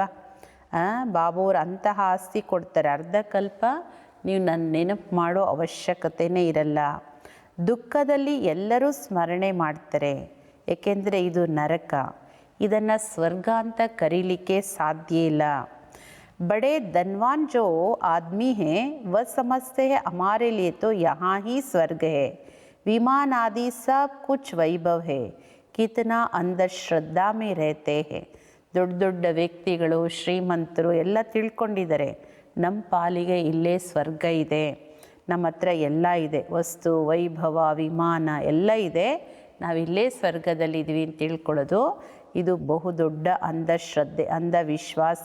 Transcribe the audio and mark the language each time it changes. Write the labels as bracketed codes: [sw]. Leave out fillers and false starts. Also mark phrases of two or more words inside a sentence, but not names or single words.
[kn] ಬಾಬಾವ್ರು ಅಂತಹ ಆಸ್ತಿ ಕೊಡ್ತಾರೆ, ಅರ್ಧ ಕಲ್ಪ ನೀವು ನನ್ನ ನೆನಪು ಮಾಡೋ ಅವಶ್ಯಕತೆಯೇ ಇರಲ್ಲ. ದುಃಖದಲ್ಲಿ ಎಲ್ಲರೂ ಸ್ಮರಣೆ ಮಾಡ್ತಾರೆ, ಏಕೆಂದರೆ ಇದು ನರಕ, ಇದನ್ನು ಸ್ವರ್ಗ ಅಂತ ಕರೀಲಿಕ್ಕೆ ಸಾಧ್ಯ ಇಲ್ಲ. [hi] बड़े धनवान जो आदमी हैं वह समझते हैं हमारे लिए तो यहाँ ही स्वर्ग है, विमान आदि सब कुछ वैभव है, कितना अंदर श्रद्धा में रहते हैं. [kn] ದೊಡ್ಡ ದೊಡ್ಡ ವ್ಯಕ್ತಿಗಳು ಶ್ರೀಮಂತರು ಎಲ್ಲ ತಿಳ್ಕೊಂಡಿದ್ದಾರೆ ನಮ್ಮ ಪಾಲಿಗೆ ಇಲ್ಲೇ ಸ್ವರ್ಗ ಇದೆ, ನಮ್ಮ ಹತ್ರ ಎಲ್ಲ ಇದೆ, ವಸ್ತು ವೈಭವ ವಿಮಾನ ಎಲ್ಲ ಇದೆ, ನಾವಿಲ್ಲೇ ಸ್ವರ್ಗದಲ್ಲಿದ್ದೀವಿ ಅಂತ ತಿಳ್ಕೊಳ್ಳೋದು ಇದು ಬಹುದೊಡ್ಡ ಅಂಧಶ್ರದ್ಧೆ, ಅಂಧವಿಶ್ವಾಸ.